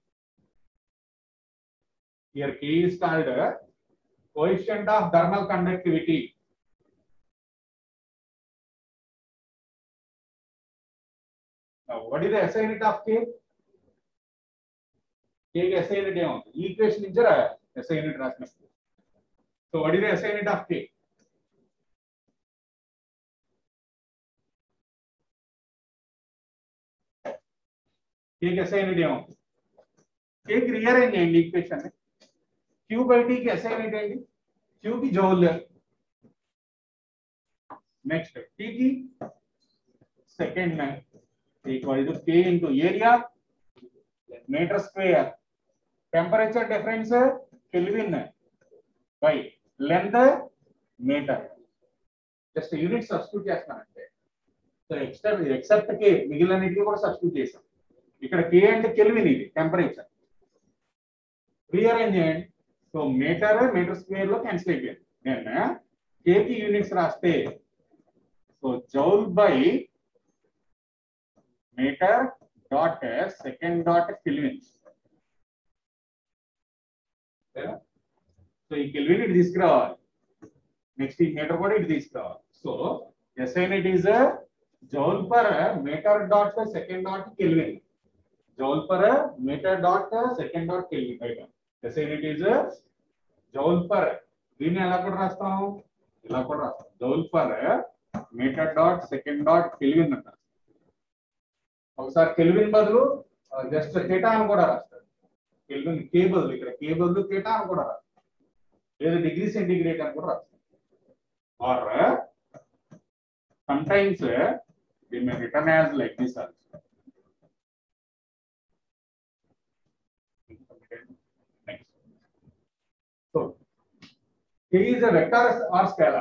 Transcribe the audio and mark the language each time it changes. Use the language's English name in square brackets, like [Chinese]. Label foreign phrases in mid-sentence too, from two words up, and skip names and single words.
[English] Here K is called coefficient of thermal conductivity. Now, what is the SI unit of K? [Telugu] K की [English] SI unit [Telugu] ఏమవుతుంది? ఈ ఈక్వేషన్ నుంచి [English] SI unit [Telugu] రాసినప్పుడు. [English] So what is the SI unit of K? [Telugu] K की [English] SI unit [Telugu] ఏమవుతుంది? K की రీఅరేంజ్ చేయండి ఈక్వేషన్. [English] Q by T [Telugu] की [English] SI unit [Telugu] ఏంటి? [English] Q की joule. next T की second equal to K into area meter square. Temperature difference Kelvin by length meter. Just unit substitute చేస్తానంటే. So except K [Telugu] మిగిలినన్నిటిని కూడా సబ్స్టిట్యూట్ చేసాం. ఇక్కడ K అంటే కెల్విన్, ఇది టెంపరేచర్. రీఅరేంజ్ చేయండి. సో [English] meter square [Telugu] లో క్యాన్సిల్ అయిపోయింది. నేను K కి యూనిట్స్ రాస్తే సో [English] joule by meter dot second dot Kelvin. [Telugu] సో ఈ కెల్విన్ ఇటు తీసుకురావాలి, నెక్స్ట్ ఈ మీటర్ కూడా ఇటు తీసుకురావాలి. [English] సో SI unit is joule per meter dot second dot Kelvin. joule per meter dot second dot Kelvin, right? SI unit is joule per, [Telugu] దీన్ని ఎలా కూడా రాస్తాం, ఇలా కూడా రాస్తాం, [English] joule per meter dot second dot Kelvin అంటారు. [Telugu] ఒకసారి కెల్విన్ బదులు జస్ట్ థీటా అని కూడా రాస్తారు. కెల్విన్ కే బదులు ఇక్కడ కే బదులు థీటా అని కూడా రాస్తారు, లేదా [English] degree centigrade [Telugu] అని కూడా రాస్తారు. [English] ఆర్ sometimes we may written as like this also. Next. So K is a vector or scalar.